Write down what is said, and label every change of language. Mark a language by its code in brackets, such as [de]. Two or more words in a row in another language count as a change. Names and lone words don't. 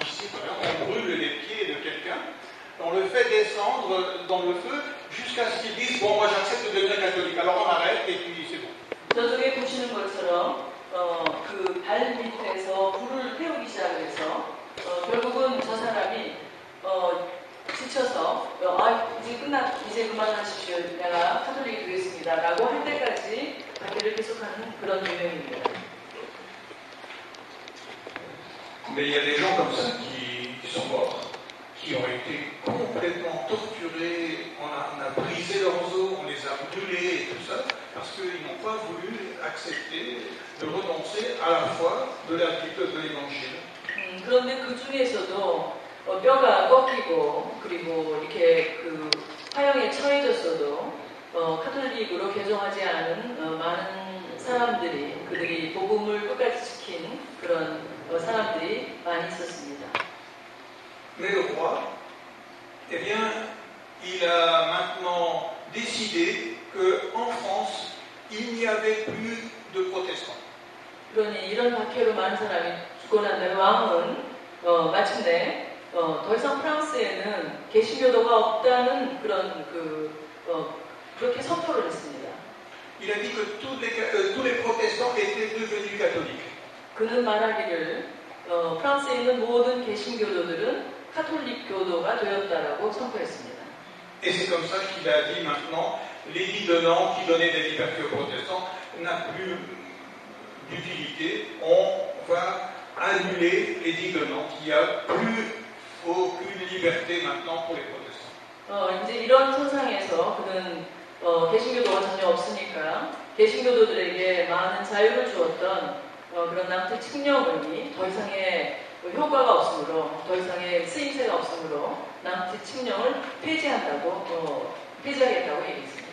[fr] Ici, on brûle les pieds de quelqu'un, on le fait descendre dans le feu jusqu'à ce qu'il dise bon moi j'accepte de devenir catholique. Alors on arrête et puis c'est bon. [ko] 저쪽에 보시는 것처럼 그 발 밑에서 불을 태우기 시작해서 결국은 저 사람이 지쳐서 이제 그만하십시오. 내가 카톨릭이 되겠습니다라고 할 때까지 박해를 계속하는 그런 유형입니다. [fr] Mais il y a des gens comme ça qui sont morts, qui ont été complètement torturés, on a brisé leurs os, on les a brûlés et tout ça, parce qu'ils n'ont pas voulu accepter de renoncer à la foi de l'évangile. [ko] 그런데 그 중에서도 뼈가 꺾이고 그리고 이렇게 그 화형에 처해졌어도 카톨릭으로 개종하지 않은 많은 사람들이 그들이 복음을 끝까지 지킨 그런 사람들이 많이 있었습니다. [fr] Mais le roi, eh bien, il a maintenant décidé qu'en France, il n'y avait plus de protestants. [ko] 그러니 이런 박해로 많은 사람이 죽고 난 다음에 왕은 마침내 더 이상 프랑스에는 개신교도가 없다는 그런 그렇게 선포를 했습니다. [fr] Il a dit que tous les protestants étaient devenus catholiques. [ko] 그는 말하기를 프랑스에 있는 모든 개신교도들은 카톨릭 교도가 되었다라고 선포했습니다. [fr] Et c'est comme ça qu'il a dit maintenant, l'édit de Nantes qui donnait des libertés aux protestants n'a plus d'utilité. On va annuler l'édit de Nantes. Il n'y a plus aucune liberté maintenant pour les protestants. [ko] 이제 이런 선상에서 그는 개신교도가 전혀 없으니까 개신교도들에게 많은 자유를 주었던 그런 낭트 칙령이 더 이상의 효과가 없으므로 더 이상의 쓰임새가 없으므로 낭트 칙령을 폐지하겠다고 얘기했습니다.